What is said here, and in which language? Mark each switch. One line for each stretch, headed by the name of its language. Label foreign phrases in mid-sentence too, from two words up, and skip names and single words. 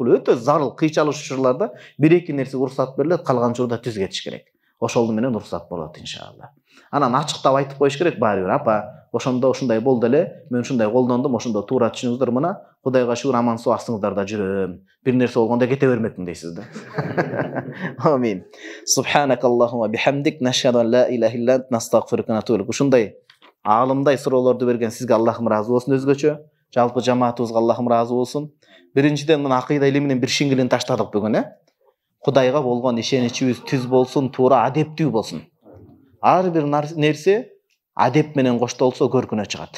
Kyrgyz: Бул өтө зарыл, кыйчалуу учурларда бир-эки нерсе уруксат берилет, калган учурда түз кетиш керек. Ошол менен уруксат болот иншалла. Анан ачыктап айтып коюш керек баары бир, апа, ошондо ушундай болду эле, мен ушундай колдондум, ошондо туура түшүнүңүздөр, мына Кудайга шүгүр аман соо астыңыздар да жүрөм. Бир нерсе болгондо кете бермекмин дейсиз да. Амин.
Arabic: سبحانك اللهم وبحمدك، نشهد أن لا إله إلا أنت، نستغفرك ونتوب إليك.
Kyrgyz: Ушундай аалымдай суроолорду берген сизге Аллахым ыраазы болсун, өзгөчө жалпы жамаатыбызга Аллахым ыраазы болсун. Биринчиден мына акыйда илиминин бир шиңгилин таштадык бүгүн, Кудайга болгон ишеничибиз түз болсун, туура адептүү болсун. Ар бир нерсе адеп менен коштолсо көркүнө чыгат.